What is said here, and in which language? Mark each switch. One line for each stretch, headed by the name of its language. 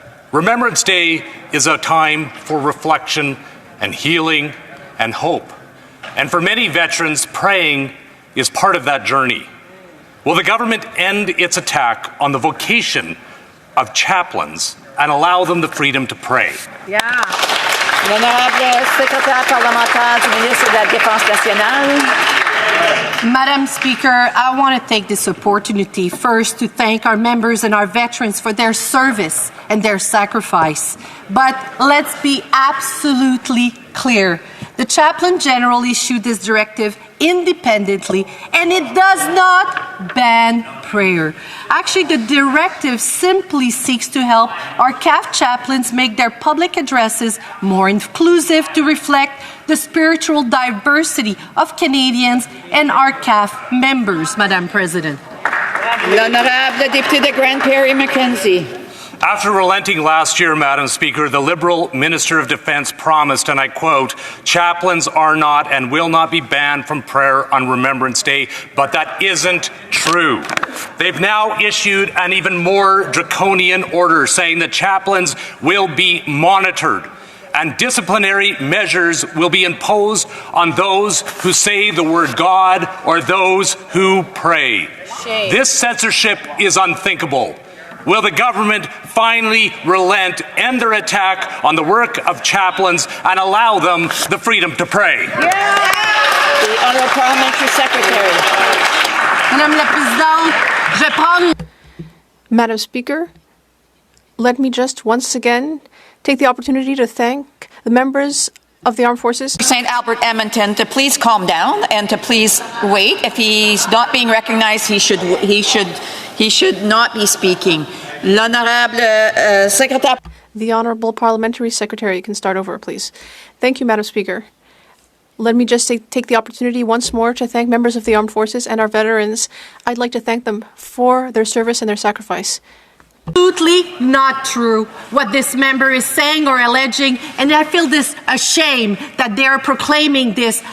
English: Remembrance Day is a time for reflection and healing and hope. And for many veterans, praying is part of that journey. Will the government end its attack on the vocation of chaplains and allow them the freedom to pray?
French: L'honorable secrétaire parlementaire du ministre de la Défense nationale.
English: Madam Speaker, I want to take this opportunity first to thank our members and our veterans for their service and their sacrifice. But let's be absolutely clear. The Chaplain General issued this directive independently, and it does not ban prayer. Actually, the directive simply seeks to help our CAF chaplains make their public addresses more inclusive to reflect the spiritual diversity of Canadians and our CAF members, Madam President.
French: L'honorable député de Grande Prairie Mackenzie.
English: After relenting last year, Madam Speaker, the Liberal Minister of Defence promised, and I quote, chaplains are not and will not be banned from prayer on Remembrance Day, but that isn't true. They've now issued an even more draconian order saying that chaplains will be monitored and disciplinary measures will be imposed on those who say the word God or those who pray. Shame. This censorship is unthinkable. Will the government finally relent, end their attack on the work of chaplains, and allow them the freedom to pray? The Honourable Parliamentary Secretary.
French: Madame la Présidente, je prends...
English: Madam Speaker, let me just once again take the opportunity to thank the members of the Armed Forces. St. Albert Edmonton to please calm down and to please wait. If he's not being recognized, he should not be speaking.
French: L'honorable secrétaire.
English: The Honourable Parliamentary Secretary can start over, please. Thank you, Madam Speaker. Let me just take the opportunity once more to thank members of the Armed Forces and our veterans. I'd like to thank them for their service and their sacrifice. Absolutely not true what this member is saying or alleging, and I feel this ashamed that they are proclaiming this.